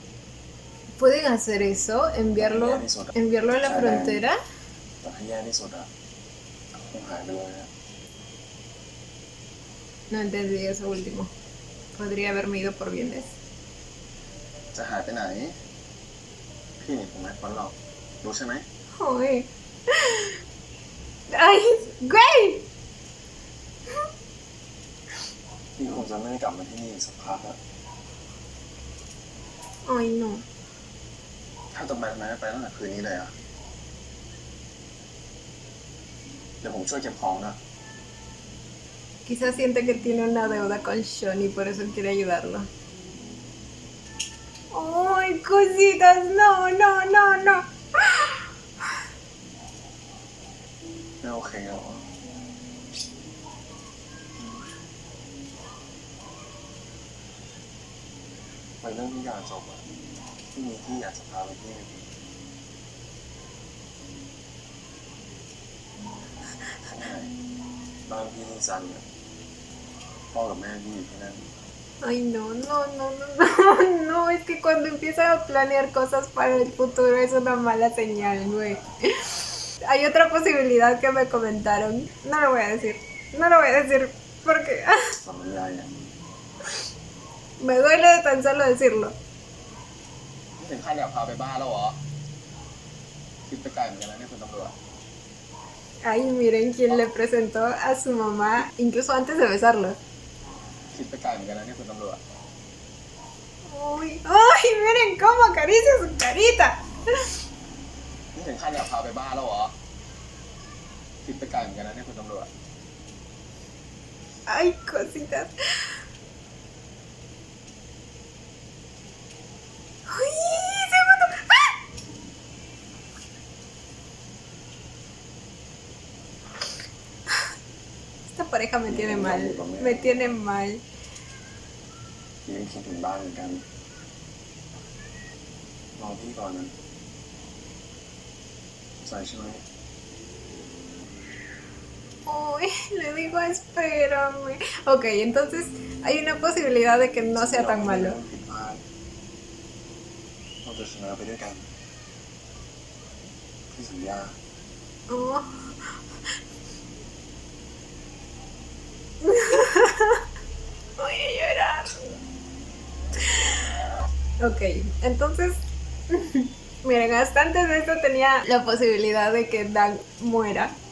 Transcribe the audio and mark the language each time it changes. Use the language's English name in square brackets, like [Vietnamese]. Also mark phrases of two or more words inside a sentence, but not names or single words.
[Spanish] ¿Pueden hacer eso? ¿Enviarlo a la frontera? [Thai] แต่ถ้าแย่ที่สุดอ่ะคงหายไปเลยอะ [Spanish] No entendí eso último. Podría haberme ido por bienes. [Thai] จะหายไปไหน พี่หนีผมไม่พ้นหรอกรู้ใช่ไหม [Spanish] Joder. ¡Ay, güey! [Thai] พี่คงจะไม่ได้กลับมาที่นี่อีกสักพักอะ [Spanish] Ay, no. [Thai] ถ้าจะไปทำไมไม่ไปตั้งแต่คืนนี้เลยอะเดี๋ยวผมช่วยเก็บของนะ [Spanish] Quizás siente que tiene una deuda con Sean y por eso quiere ayudarlo. ¡Ay, cositas! No. [Thai] ไม่โอเคหรอไปเรื่องที่อยากจบอะที่มีที่อยากจะพาไปที่หนึงข้างในบ้านพี่ที่ซันเนี่ยพ่อกับแม่พี่อยู่ที่นั่น [Spanish] Ay, no, es que cuando empieza a planear cosas para el futuro es una mala señal, güey. Hay otra posibilidad que me comentaron. No lo voy a decir porque [Thai] สำนักงานเนี่ย [Spanish] me duele de tan solo decirlo. [Thai] นี่ถึงขั้นอยากพาไปบ้านแล้วเหรอคิดไปไกลเหมือนกันนะเนี่ยคุณตำรวจ [Spanish] Ay, miren quién le presentó a su mamá, incluso antes de besarlo. [Thai] คิดไปไกลเหมือนกันนะเนี่ยคุณตำรวจ [Spanish] Ay, miren cómo acaricia su carita. [Thai] นี่ถึงขั้นอยากพาไปบ้านแล้วเหรอคิดไปไกลเหมือนกันนะเนี่ยคุณตำรวจ [Spanish] Ay, cositas. Ay, segundo. ¡Ah! Esta pareja me tiene mal. Me tiene mal. [Thai] พี่ยังคิดถึงบ้านเหมือนกันรอพี่ก่อนนะใส่ใช่ไหม [Spanish] Uy, le digo espérame. Ok, entonces hay una posibilidad de que no sea tan malo. [Thai] ผิดพลาดเราจะชนะไปด้วยกันพี่สัญญา [Spanish] Oh. Voy a llorar. Ok, entonces, miren, hasta antes de esto tenía la posibilidad de que Dan muera.